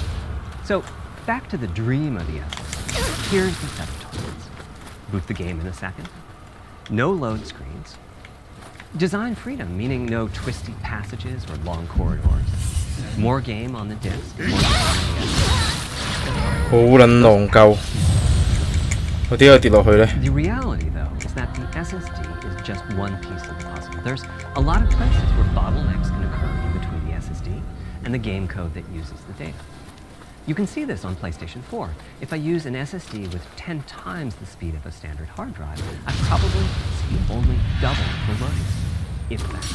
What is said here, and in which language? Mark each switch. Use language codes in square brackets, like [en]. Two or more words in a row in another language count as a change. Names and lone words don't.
[en] So, back to the dream of the SSD. Here's the set of targets. Boot the game in a second. No load screens. Design freedom, meaning no twisty passages or long corridors. More game on the disk. More game on the SSD. [yue] 好撚戇鳩，我點解跌落去呢？ [en] The reality, though, is that the SSD is just one piece of the puzzle. There's a lot of places where bottlenecks can occur in between the SSD and the game code that uses the data. You can see this on PlayStation 4. If I use an SSD with 10 times the speed of a standard hard drive, I probably see only double the loading speed, if that.